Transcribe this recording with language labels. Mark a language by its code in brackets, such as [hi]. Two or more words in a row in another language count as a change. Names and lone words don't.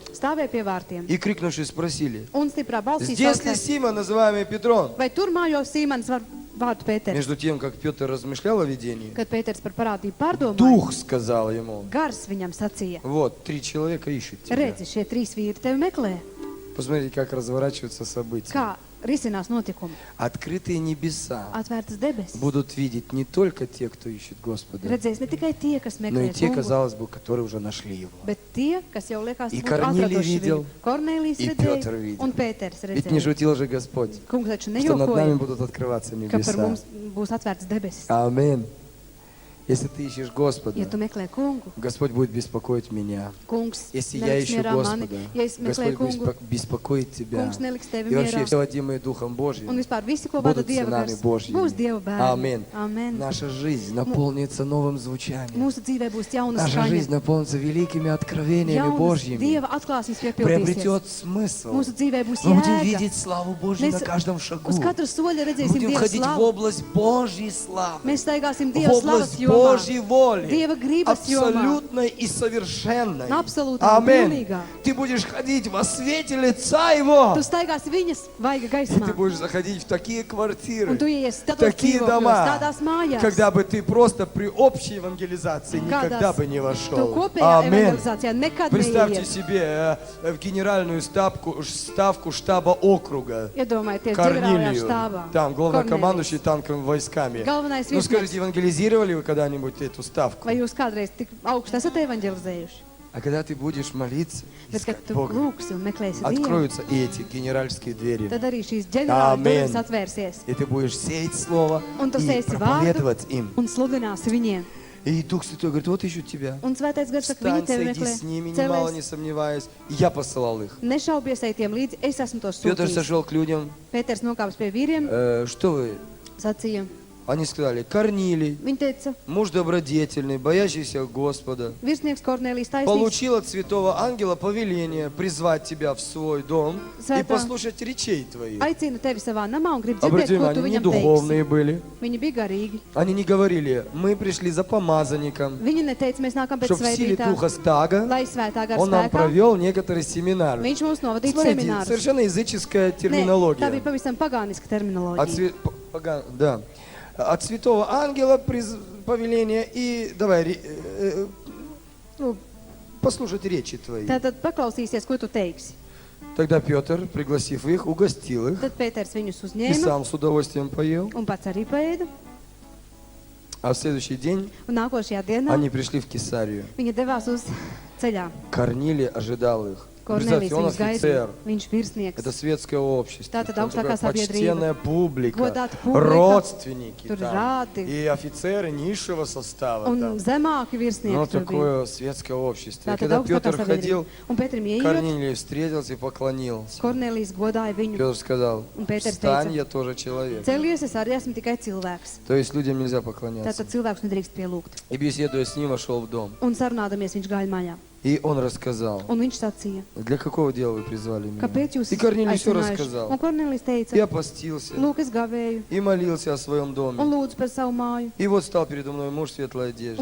[lv] Stāvēja pie vārtiem. [ru] и, крикнувши, спросили, [lv] Un stiprā balsī [ru] здесь ли [lv] sauca, [ru] Симон, называемый Петром? [lv] vai tur mājo Sīmanis vārdu Pēteris. [ru] Между тем, как Петр размышлял о видении, [lv] Kad Pēters par parādību pārdomāja, [ru] Дух сказал ему, [lv] gars viņam sacīja, [ru] вот, 3 человека ищут тебя. [lv] redzi, šie 3 vīri tevi meklē. [ru] Посмотрите, как разворачиваются события. [lv] Kā risinās notikumi? [ru] Открытые небеса [lv] Atvērtas debesis. [ru] будут видеть не только те, кто ищет Господа, [lv] Redzēs ne tikai tie, kas [ru] но и [lv] meklē [ru] те, [lv] kungu, [ru] казалось бы, которые уже нашли Его. [lv] bet tie, kas jau liekas [ru] И [lv] būtu [ru] Kornelij [lv] atraduši [ru] видел, [lv] viņu. Kornelijs [ru] и Петр [lv] redzēja, [ru] видел. [lv] un Pēters [ru] Ведь не [lv] redzēja. [ru] шутил же Господь, [lv] Kungs taču [ru] что над нами [lv] nejokoja, [ru] будут открываться [lv] ka par [ru] небеса. [lv] mums būs atvērtas debesis. [ru] Аминь. Если ты ищешь Господа, [lv] Ja tu meklē kungu, [ru] Господь будет беспокоить меня. [lv] kungs [ru] Если я [lv] neliks [ru] ищу [lv] mierā mani. [ru] Господа, [lv] Ja es meklēju [ru] Господь [lv] kungu, [ru] беспокоит тебя. [lv] kungs neliks tevi [ru] И вообще [lv] mierā. [ru] все водимые Духом [lv] Un [ru] Божьим [lv] vispār visi, ko vada [ru] будут [lv] Dieva [ru] сынами [lv] gars, [ru] Божьими. [lv] būs Dieva bērni. [ru] Аминь. [lv] Amen. [ru] Наша жизнь наполнится новым звучанием. [lv] Mūsu dzīvē būs jauna [ru] Наша жизнь [lv] skaņa. [ru] наполнится великими откровениями [lv] Jaunas [ru] Божьими. [lv] Dieva atklāsmes piepildīsies. [ru] Приобретет смысл. [lv] Mūsu dzīvē būs [ru] Мы будем [lv] jēga. [ru] видеть славу Божью на [lv] Mēs [ru] каждом шагу. [lv] uz katru soļu [ru] Мы [lv] redzēsim [ru] будем [lv] Dieva [ru] входить в [lv] slavu. [ru] область Божьей славы. [lv] Mēs staigāsim [ru] В [lv] Dieva slavas [ru] область [lv] jomā. [ru] Божьей воли, [lv] Dieva gribas jomā, [ru] абсолютной и совершенной. [lv] absolūtā un [ru] Аминь. [lv] pilnīgā. [ru] Ты будешь ходить во свете лица Его. [lv] Tu staigāsi viņas vaiga [ru] И ты [lv] gaismā, [ru] будешь заходить в такие квартиры, [lv] un tu ieies tādos [ru] такие [lv] dzīvokļos, [ru] дома, [lv] tādās mājās, [ru] когда бы ты просто при общей евангелизации никогда [lv] kādās [ru] бы не [lv] tu [ru] вошел. [lv] kopējā [ru] Аминь. [lv] evangelizācijā nekad [ru] Представьте [lv] neieies. [ru] себе в генеральную ставку штаба округа. [lv] Iedomājieties, ģenerālajā [ru] Корнилию, [lv] štābā. [ru] там главнокомандующий [lv] Kornelijs. [ru] танковыми войсками. [lv] Galvenais [ru] Ну [lv] virsnieks. [ru] скажите, евангелизировали вы когда-нибудь эту ставку? [lv] Vai jūs kādreiz tik augstu esat evangelizējuši? [ru] А когда ты будешь молиться, [lv] Bet, kad [ru] искать [lv] tu [ru] Бога, [lv] lūgsi un meklēsi Dievu, [ru] откроются и эти генеральские двери. [lv] tad arī šīs ģenerāla Amen. durvis atvērsies [ru] И ты будешь сеять слово [lv] Un tu [ru] и [lv] sēsi vārdu. [ru] проповедовать им. [lv] un sludināsi viņiem. [ru] И Дух Святой говорит, вот ищут тебя. [lv] Un svētais gars saka, viņi [ru] Встань, [lv] tevi [ru] сойди с ними, [lv] meklē. [ru] немало не [lv] Celies, [ru] сомневаясь. И я посылал их. [lv] nešaubies ej tiem līdzi, es esmu tos [ru] Петр [lv] sūtījis. [ru] сошел к людям. [lv] Pēters nokāps pie vīriem, [ru] Что вы? [lv] sacīja. [ru] Они сказали, Корнилий, [lv] Viņi teica, [ru] муж добродетельный, боящийся Господа, [lv] virsnieks Kornelijs taisnīgs, [ru] получил от святого ангела повеление призвать тебя в свой дом и [lv] Святā- [ru] послушать речей твоих. [lv] aicina tevi savā namā un grib [ru] Обратите [lv] dzirdēt, ko tu [ru] внимание, они не [lv] viņam teiksi. [ru] духовные были. [lv] Viņi bija garīgi. [ru] Они не говорили, мы пришли за помазанником, [lv] Viņi neteica, mēs nākam pēc [ru] чтобы в силе [lv] svētītā, [ru] Духа Стага [lv] lai svētā gara [ru] он нам [lv] spēkā. [ru] провел некоторые семинары. [lv] Viņš mums novadīja [ru] Смотрите, [lv] seminārus. [ru] совершенно языческая [lv] Nē, tā [ru] терминология. [lv] bija pavisam pagāniska [ru] От, [lv] terminoloģija. [ru] да. От святого ангела повеление и давай ну, послушать речи твои. [lv] Tātad paklausīsies, ko tu teiksi. [ru] Тогда Петр, пригласив их, угостил их [lv] Tad Pēters viņus [ru] и [lv] uzņēma [ru] сам с удовольствием поел. [lv] un pats arī paēda. [ru] А в следующий день [lv] Un nākošajā dienā [ru] они пришли в Кесарию. [lv] viņa devās uz ceļā. [ru] Корнилий ожидал их. [lv] Kornelijs [ru] Представьте, он [lv] viņus gaidīja. [ru] офицер. [lv] Viņš virsnieks. [ru] Это светское общество. [lv] Tātad [ru] Там [lv] augstākā [ru] такая [lv] sabiedrība. [ru] почтенная публика, [lv] Godāta publika. [ru] родственники [lv] Tur [ru] там, [lv] rādi. [ru] и офицеры низшего состава. [lv] Un [ru] Там. [lv] zemāki [ru] Ну, [lv] virsnieki tur bija. [ru] такое светское общество. И [lv] Tātad [ru] когда [lv] augstākā [ru] Петр [lv] sabiedrība. [ru] ходил, [lv] Un Pēterim ieiet, [ru] Корнилий встретился и поклонился. [lv] Kornelijs godāja viņu. [ru] Петр сказал, [lv] Un Pēters [ru] встань, [lv] teica, [ru] я тоже человек. [lv] celies, es arī esmu tikai cilvēks. [ru] То есть людям нельзя поклоняться. [lv] Tātad cilvēks nedrīkst pielūgt. [ru] И беседуя с ним, вошел в дом. [lv] Un sarunādamies viņš gāja mājā. [ru] И он рассказал, [lv] Un viņš sacīja, [ru] для какого дела вы призвали меня? [lv] kāpēc jūs [ru] И Корнилий все [lv] aicinājuši? [ru] рассказал. [lv] Un Kornelijs teica, [ru] Я постился [lv] lūk, es gavēju [ru] и молился о своем [lv] un [ru] доме. [lv] lūdzu par savu māju. [ru] И вот стал передо мной муж в светлой одежде.